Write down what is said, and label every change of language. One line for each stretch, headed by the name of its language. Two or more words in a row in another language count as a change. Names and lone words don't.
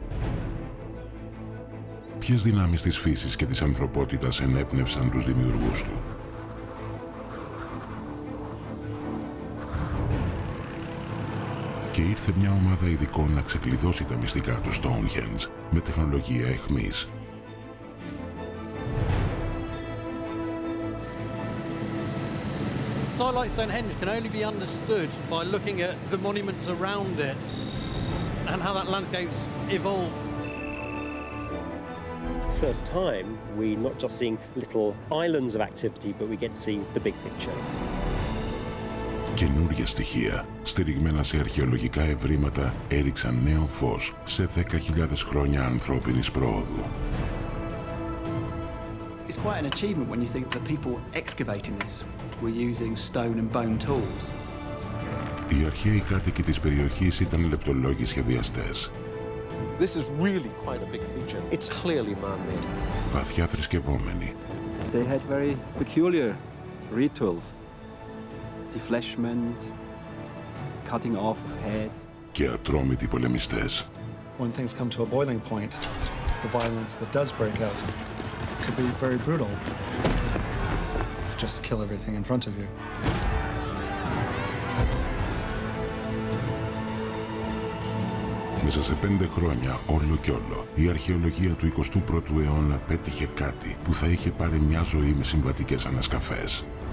Greek: Ποιες δυνάμεις της φύσης και της ανθρωπότητας ενέπνευσαν τους δημιουργούς του? Και ήρθε μια ομάδα ειδικών να ξεκλειδώσει τα μυστικά του Stonehenge με τεχνολογία αιχμής.
English: A site like Stonehenge can only be understood by looking at the monuments around it and how that landscape's evolved. For the first time, we're not just seeing little islands of activity, but we get to see the big picture.
Greek: Καινούργια στοιχεία, στηριγμένα σε αρχαιολογικά ευρήματα, έριξαν νέο φως σε 10.000 χρόνια ανθρώπινης πρόοδου.
English: It's quite an achievement when you think that people excavating this were using stone and bone tools.
Greek: Οι αρχαίοι κάτοικοι της περιοχής ήταν λεπτολόγοι σχεδιαστές.
English: This is really quite a big feature. It's clearly man-made.
Greek: Βαθιά θρησκευόμενοι.
English: They had very peculiar rituals. Defleshment, cutting off of heads.
Greek: Και ατρόμητοι πολεμιστές.
English: When things come to a boiling point, the violence that does break out could be very brutal. Just kill everything in front of you.
Greek: Μέσα σε 5 χρόνια, όλο κι όλο, η αρχαιολογία του 21ου αιώνα πέτυχε κάτι που θα είχε πάρει μια ζωή με συμβατικές ανασκαφές.